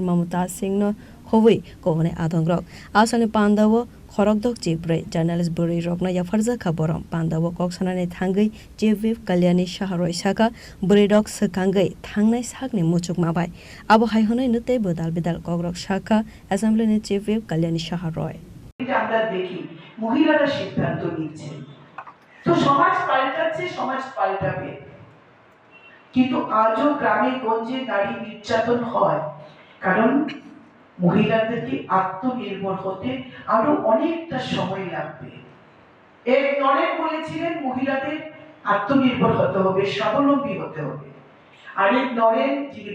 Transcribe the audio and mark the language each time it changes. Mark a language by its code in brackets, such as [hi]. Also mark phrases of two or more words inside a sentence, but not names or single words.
[trp] Mamutaz Singh no Hovui Kovane Adang Rock Asalni Pandawa Khorokdok Jibre Journalist Buri Rokna ya farza khaboram Pandawa Koksana ni Thangai JV Kalyani Shaharoi Saka Buri Rok Sakangai Thangnai Sakni Muchuk Mabai Abo Haihonoi Nute Bodal Bidal Kogrok Shaka Assembly ni JV Kalyani Shaharoi [bn] আমরা দেখি মহিলারা সিদ্ধান্ত নিচ্ছেন তো সমাজ পাল্টাচ্ছে সমাজ পাল্টাবে কিন্তু আজও গ্রামে গঞ্জে নারী নির্যাতন হয় কারণ মহিলাদেরকে আত্মনির্ভর হতে আরো অনেকটা সময় লাগবে এক নরেন বলেছিলেন মহিলাদের আত্মনির্ভর হতে হবে স্বাবলম্বী হতে হবে আরেক নরেন যিনি